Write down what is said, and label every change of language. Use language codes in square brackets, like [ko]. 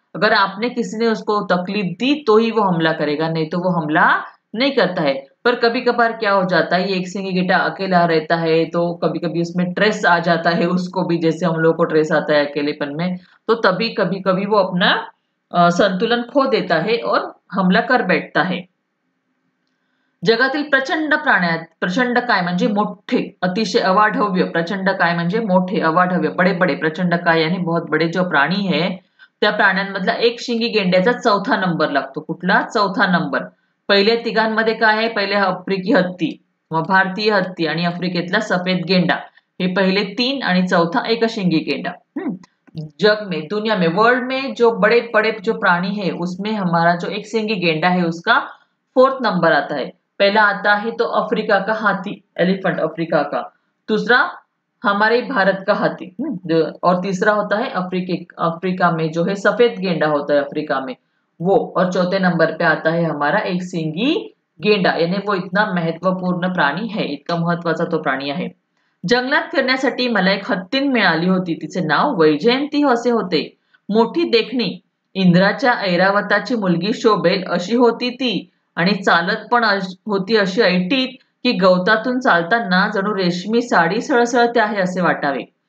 [hi] अगर आपने किसी ने उसको तकलीफ दी तो ही वो हमला करेगा, नहीं तो वो हमला नहीं करता है। पर कभी कभार क्या हो जाता है, ये एक सिंगी गिट्टा अकेला रहता है तो कभी कभी उसमें ट्रेस आ जाता है उसको भी, जैसे हम लोग को ट्रेस आता है अकेलेपन में, तो तभी कभी कभी वो अपना संतुलन खो देता है और हमला कर बैठता है। [mr] जगातील प्रचंड प्राण्यात प्रचंड काय म्हणजे मोठे, अतिशय अवाढव्य, प्रचंड काय म्हणजे मोठे, अवाढव्य, [hi] बड़े बड़े, [mr] प्रचंड काय [hi] यानी बहुत बड़े जो प्राणी है [mr] त्या प्राण्यांमधला एक शिंगी गेंड्याचा चौथा नंबर लागतो। कुठला? चौथा नंबर। पहिल्या तिघांमध्ये काय आहे? पहिले आफ्रिकी हत्ती, मग भारतीय हत्ती आणि आफ्रिकेतला सफेद गेंडा, हे पहिले तीन आणि चौथा एक शिंगी गेंडा। [hi] जग में, दुनिया में, वर्ल्ड में जो बड़े बड़े जो प्राणी है उसमें हमारा जो एक सिंगी गेंडा है उसका 4th नंबर आता है। पहला आता है तो अफ्रीका का हाथी, एलिफेंट अफ्रीका का, दूसरा हमारे भारत का हाथी, और तीसरा होता है अफ्रीका में जो है सफेद गेंडा होता है अफ्रीका में वो, और चौथे नंबर पे आता है हमारा एक सिंगी गेंडा, यानी वो इतना महत्वपूर्ण प्राणी है, [mr] इतका महत्वाचा तो प्राणी आहे। जंगलात फिरण्यासाठी मला एक हत्तीण मिळाली होती, तिचे नाव वैजयंती असे होते। मोठी देखणी, इंद्राच्या ऐरावताची मुलगी शोभेल अशी होती ती आणि चालत पण होती अशी ऐटीत की गवतातून चालताना जणू रेशमी साडी सळसळते आहे असे वाटावे।